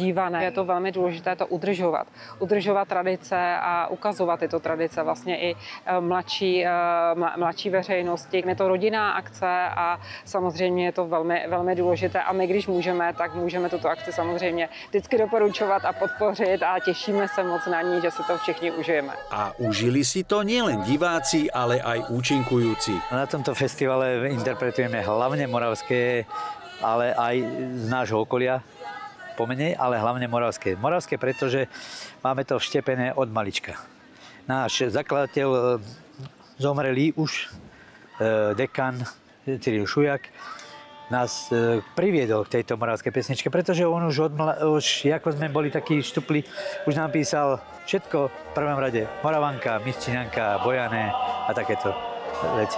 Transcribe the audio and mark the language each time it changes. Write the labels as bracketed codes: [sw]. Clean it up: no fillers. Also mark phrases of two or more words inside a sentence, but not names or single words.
[cs] Je to velmi důležité to udržovat. Udržovat tradice a ukazovat tyto tradice vlastně i mladší veřejnosti. Je to rodinná akce a samozřejmě je to velmi, velmi důležité. A my, když můžeme, tak můžeme tuto akci samozřejmě vždycky doporučovat a podpořit a těšíme se moc na ní, že si to všichni užijeme. [sk] A užili si to nielen diváci, ale aj účinkujúci. Na tomto festivale interpretujeme hlavne moravské, ale aj z nášho okolia pomenej, ale hlavne moravské. Moravské, pretože máme to vštepené od malička. Náš zakladateľ zomrelý už dekan Cyril Šujak nás priviedol k tejto moravskej pesničke, pretože on už ako sme boli takí štupli, už nám písal všetko v prvom rade Moravanka, Misčinanka, Bojané a takéto veci.